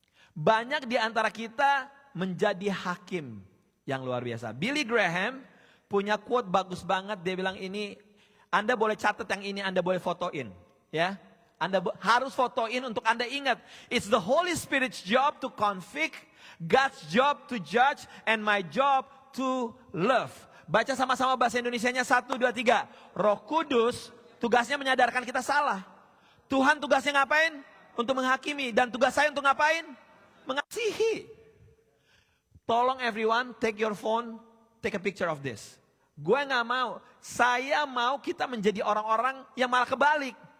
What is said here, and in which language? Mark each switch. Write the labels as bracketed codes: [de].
[id] Banyak di antara kita menjadi hakim yang luar biasa. Billy Graham punya quote bagus banget. Dia bilang ini, Anda boleh catat yang ini, Anda boleh fotoin. Ya, Anda harus fotoin untuk Anda ingat. [en] It's the Holy Spirit's job to convict, God's job to judge, and my job to love. [id] Baca sama-sama bahasa Indonesianya 1, 2, 3. Roh Kudus tugasnya menyadarkan kita salah. Tuhan tugasnya ngapain? Untuk menghakimi. Dan tugas saya untuk ngapain? Mengasihi. Tolong [en] everyone, take your phone, take a picture of this. [id] Gue gak mau. Saya mau kita menjadi orang-orang yang malah kebalik.